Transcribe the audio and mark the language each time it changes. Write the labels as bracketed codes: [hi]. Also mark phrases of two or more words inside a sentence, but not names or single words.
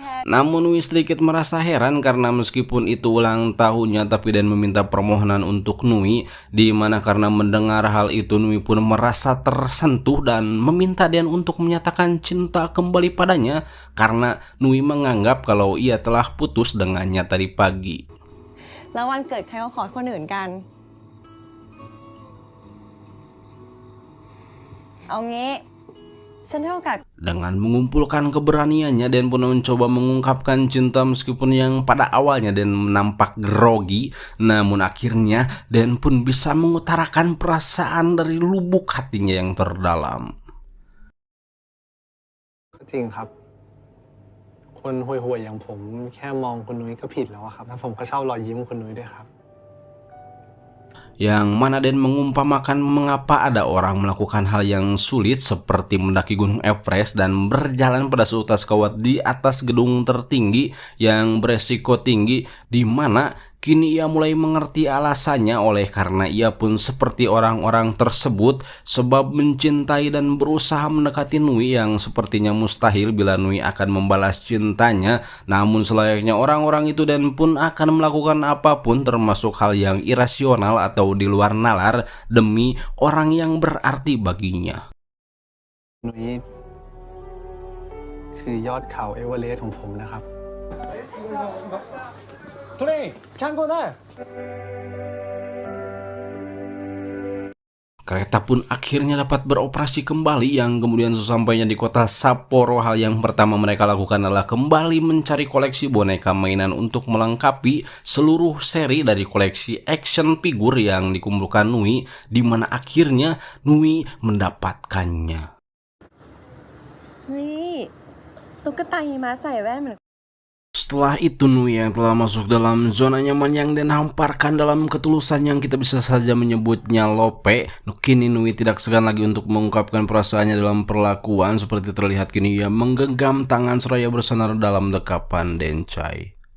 [id] Namun Nui sedikit merasa heran karena meskipun itu ulang tahunnya tapi Den meminta permohonan untuk Nui, di mana karena mendengar hal itu Nui pun merasa tersentuh dan meminta Den untuk menyatakan cinta kembali padanya karena Nui menganggap kalau ia telah putus dengannya tadi pagi. [th] แล้ววันเกิดใครก็ขอคนอื่นกัน เอางี้ฉันให้โอกาส [id] Dengan mengumpulkan keberaniannya, Den pun mencoba mengungkapkan cinta meskipun yang pada awalnya Den nampak grogi. Namun akhirnya Den pun bisa mengutarakan perasaan dari lubuk hatinya yang terdalam. [th] จริงครับ คนห่วยๆอย่างผมแค่มองคุณนุ้ยก็ผิดแล้วอะครับแล้วผมก็ชอบรอยยิ้มคุณนุ้ยด้วยครับ [id] Yang mana Den mengumpamakan mengapa ada orang melakukan hal yang sulit seperti mendaki Gunung Everest dan berjalan pada seutas kawat di atas gedung tertinggi yang beresiko tinggi, di mana kini ia mulai mengerti alasannya oleh karena ia pun seperti orang-orang tersebut sebab mencintai dan berusaha mendekati Nui yang sepertinya mustahil bila Nui akan membalas cintanya. Namun selayaknya orang-orang itu Dan pun akan melakukan apapun termasuk hal yang irasional atau di luar nalar demi orang yang berarti baginya. [th] นุ้ยคือยอดเขาเอเวอเรสต์ของผมนะครับ [id] Kereta pun akhirnya dapat beroperasi kembali yang kemudian sesampainya di kota Sapporo hal yang pertama mereka lakukan adalah kembali mencari koleksi boneka mainan untuk melengkapi seluruh seri dari koleksi [en] action figure [id] yang dikumpulkan Nui, di mana akhirnya Nui mendapatkannya. [th] เฮ้ยตุ๊กตาหิมะใส่แว่นเหมือน [id] Setelah itu Nui yang telah masuk dalam zona nyaman yang Den hamparkan dalam ketulusan yang kita bisa saja menyebutnya lope, kini Nui tidak segan lagi untuk mengungkapkan perasaannya dalam perlakuan. Seperti terlihat kini ia menggenggam tangan seraya bersandar dalam dekapan Dencai.